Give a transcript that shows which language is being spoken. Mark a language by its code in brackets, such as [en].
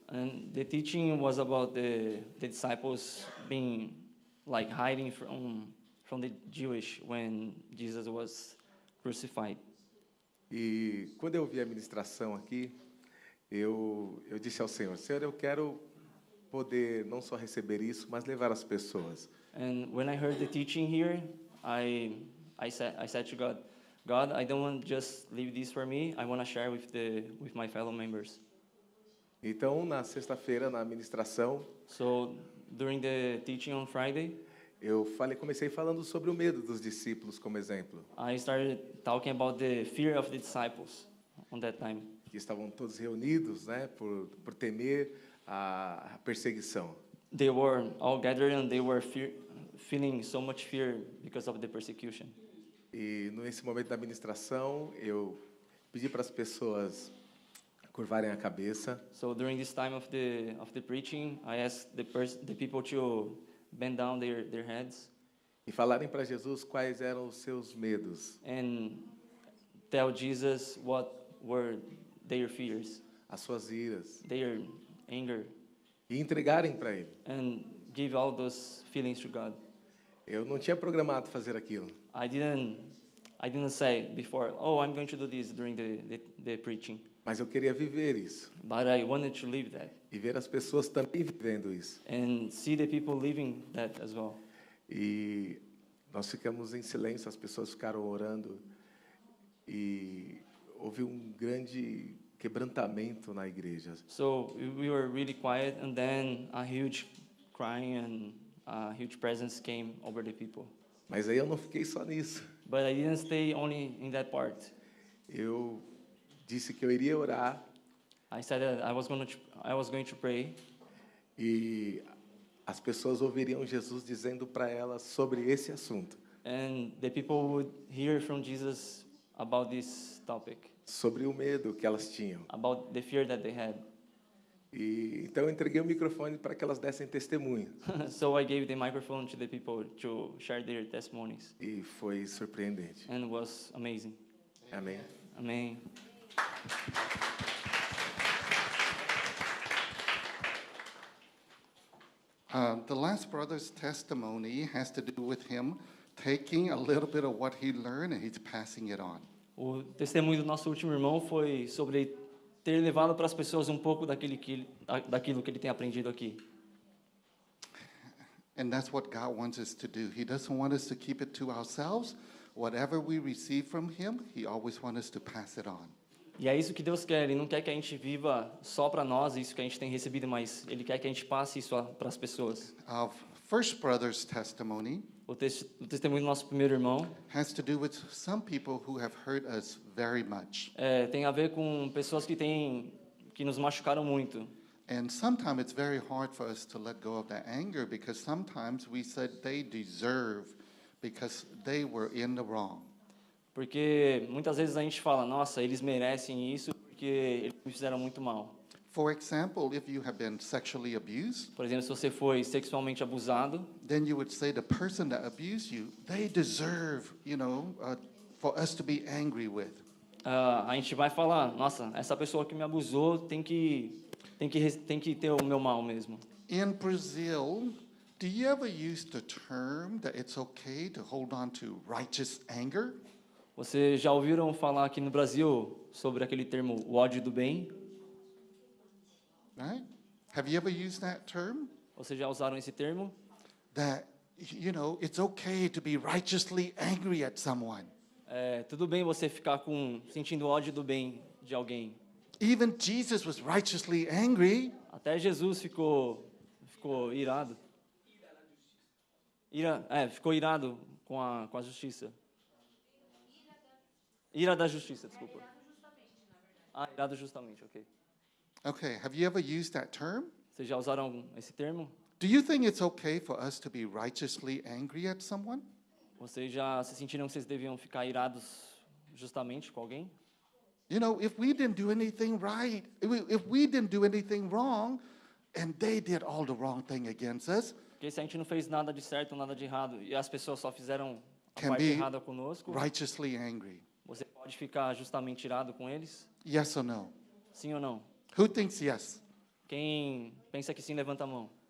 [en] And the teaching was about the disciples being like hiding from the Jewish when Jesus was crucified. [pt] E quando eu vi a ministração aqui, eu disse ao Senhor, Senhor, eu quero poder não só receber isso, mas levar as pessoas. [en] And when I heard the teaching here, I said to God, God, I don't want just leave this for me. I want to share with my fellow members. [pt] Então, na sexta-feira, na ministração, [en] So during the teaching on Friday, [pt] comecei falando sobre o medo dos discípulos como exemplo, [en] I started talking about the fear of the disciples on that time. [pt] que estavam todos reunidos, né, por temer a perseguição. [en] They were all gathered and they were feeling so much fear because of the persecution. [pt] E nesse momento da ministração, eu pedi para as pessoas curvarem a cabeça [en] So during this time of the preaching, I asked the people to bend down their heads [pt] e falarem para Jesus quais eram os seus medos, [en] and tell Jesus what were their fears, [pt] as suas iras, [en] their anger, [pt] e entregarem para Ele. [en] and give all those feelings to God. [pt] Eu não tinha programado fazer aquilo, [en] I didn't say before, oh, I'm going to do this during the preaching, [pt] mas eu queria viver isso [en] but I wanted to live that [pt] e ver as pessoas também vivendo isso. [en] and see the people living that as well. [pt] E nós ficamos em silêncio, as pessoas ficaram orando e houve um grande quebrantamento na igreja. [en] So we were really quiet, and then a huge crying and a huge presence came over the people. [pt] Mas aí eu não fiquei só nisso. [en] But I didn't stay only in that part. [pt] Eu disse que eu iria orar [en] I said that I was going to pray, [pt] e as pessoas ouviriam Jesus dizendo para elas sobre esse assunto, [en] and the people would hear from Jesus about this topic, [pt] sobre o medo que elas tinham. [en] about the fear that they had. [pt] E então eu entreguei o microfone para que elas dessem testemunho. [en] So I gave the microphone to the people to share their testimonies, [pt] E foi surpreendente. [en] and it was amazing. [pt] Amém? [en] Amen. The last brother's testimony has to do with him taking a little bit of what he learned and he's passing it on. [pt] O testemunho do nosso último irmão foi sobre ter levado para as pessoas um pouco daquilo que ele tem aprendido aqui. [en] And that's what God wants us to do. He doesn't want us to keep it to ourselves. Whatever we receive from him, he always wants us to pass it on. [pt] E é isso que Deus quer. Ele não quer que a gente viva só para nós, isso que a gente tem recebido, mas Ele quer que a gente passe isso para as pessoas. [en] Our first brother's testimony [pt] O testemunho do nosso primeiro irmão [en] has to do with some people who have hurt us very much. [pt] tem a ver com pessoas que nos machucaram muito. [en] And sometimes it's very hard for us to let go of that anger because sometimes we said they deserve because they were in the wrong. [pt] Porque muitas vezes a gente fala, nossa, eles merecem isso porque eles me fizeram muito mal. [en] For example, if you have been sexually abused, [pt] Por exemplo, se você foi sexualmente abusado, [en] then you would say the person that abused you, they deserve, for us to be angry with. [pt] a gente vai falar, nossa, essa pessoa que me abusou tem que ter o meu mal mesmo. [en] In Brazil, do you ever use the term that it's okay to hold on to righteous anger? [pt] Vocês já ouviram falar aqui no Brasil sobre aquele termo, o ódio do bem? [en] Right? Have you ever used that term? [pt] Vocês já usaram esse termo? [en] That, it's okay to be righteously angry at someone. [pt] Tudo bem você ficar sentindo ódio do bem de alguém. [en] Even Jesus was righteously angry. [pt] Até Jesus ficou irado. Ficou irado com a justiça. Ira da justiça, desculpa. Irado justamente, ok. [en] Okay, have you ever used that term? [pt] Vocês já usaram esse termo? [en] Do you think it's okay for us to be righteously angry at someone? [pt] Vocês já se sentiram que vocês deviam ficar irados justamente com alguém? [en] If we didn't do anything right, if we didn't do anything wrong, and they did all the wrong thing against us, [pt] Porque se a gente não fez nada de certo, nada de errado, e as pessoas só fizeram a [en] Can [pt] parte [en] be [pt] errada conosco, [en] righteously angry. [pt] você pode ficar justamente irado com eles? [en] Yes or no? [pt] Sim ou não? [en] Who thinks yes? [pt] Quem pensa que sim, levanta a mão.